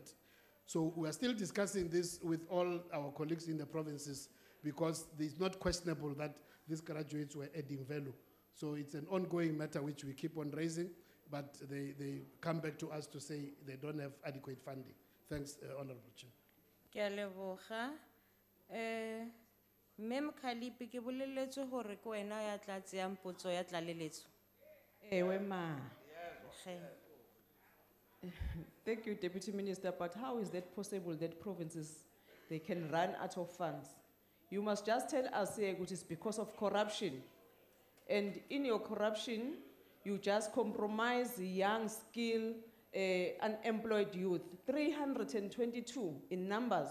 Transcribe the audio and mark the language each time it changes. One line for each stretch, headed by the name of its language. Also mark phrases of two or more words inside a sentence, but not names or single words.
English: So we are still discussing this with all our colleagues in the provinces, because it's not questionable that these graduates were adding value. So it's an ongoing matter which we keep on raising, but they come back to us to say they don't have adequate funding. Thanks, Honorable Chair.
Tswana: Ke a leboga.
Southern Sotho: Mem Khalipi ke boleletse hore ke wena ya tla tseyang potso ya tlaleletso.
Xhosa: Ewe ma. Ge.
English: Thank you, Deputy Minister, but how is that possible that provinces, they can run out of funds? You must just tell us here, which is because of corruption. And in your corruption, you just compromise the young, skilled, unemployed youth, 322 in numbers.